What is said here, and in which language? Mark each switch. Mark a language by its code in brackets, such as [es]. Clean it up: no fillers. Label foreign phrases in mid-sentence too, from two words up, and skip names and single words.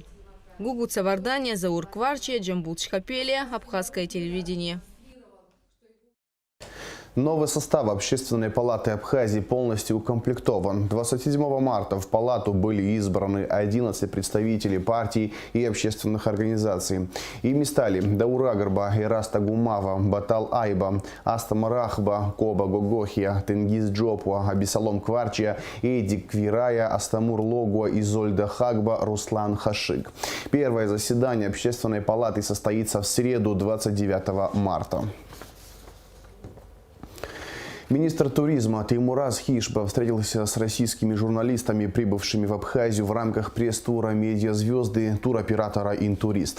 [ru] Гугут Савардания, Заур Кварчи, Джамбул Чхапелия, Абхазское телевидение. Новый состав Общественной палаты Абхазии полностью укомплектован. 27 марта в палату были избраны 11 представителей партий и общественных организаций. Ими стали Даур Агарба, Ираста Гумава, Батал Айба, Астама Рахба, Коба Гогохия, Тенгиз Джопуа, Абисалом Кварчия, Эдик Квирая, Астамур Логуа, Изольда Хагба, Руслан Хашик. Первое заседание Общественной палаты состоится в среду 29 марта. Министр туризма Теймураз Хишба встретился с российскими журналистами, прибывшими в Абхазию в рамках пресс-тура «Медиазвезды» туроператора «Интурист».